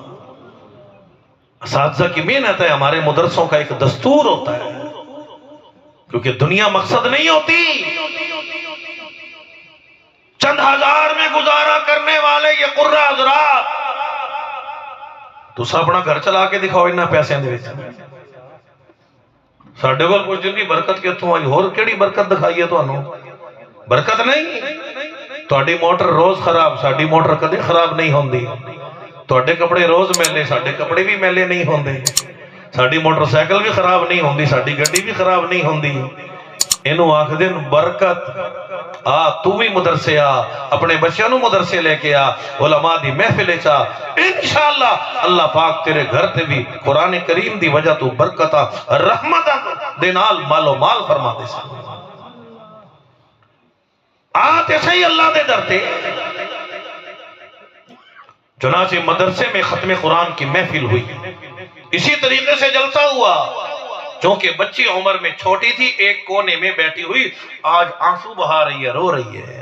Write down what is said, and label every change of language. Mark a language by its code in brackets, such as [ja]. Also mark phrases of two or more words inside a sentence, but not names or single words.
[ur] اساتذہ کی محنت ہے، ہمارے مدرسوں کا ایک دستور ہوتا ہے، کیونکہ دنیا مقصد نہیں ہوتی۔ چند ہزار میں گزارا کرنے والے یہ قرہ حضرات تو اپنا گھر چلا کے دکھاؤ [pa] انہاں پیسے دے وچ، ساڈے کول کچھ جن کی برکت کتوں آئی، ہور کیڑی برکت دکھائیے تانوں؟ برکت نہیں۔ تہاڈی موٹر روز خراب، ساڈی موٹر کدے خراب نہیں ہوندی۔ تہاڈے کپڑے روز میلے، ساڈے کپڑے بھی میلے نہیں ہوندے۔ ساڈی موٹر سائیکل بھی خراب نہیں ہوندی، ساڈی گڈی بھی خراب نہیں ہوندی۔ اینو آکھدے برکت۔ آ تو بھی مدرسے آ، اپنے بچوں نو مدرسے لے کے آ، علماء دی محفل چا، انشاءاللہ اللہ پاک تیرے گھر تے بھی قرآن کریم دی وجہ تو برکتہ رحمتہ دے نال مال و مال فرما دے سا۔ آتے صحیح اللہ دے درتے۔ [ur] چنانچہ مدرسے میں ختم قرآن کی محفل ہوئی، اسی طریقے سے جلسہ ہوا، چونکہ بچی عمر میں چھوٹی تھی، ایک کونے میں بیٹھی ہوئی آج آنسو بہا رہی ہے، رو رہی ہے۔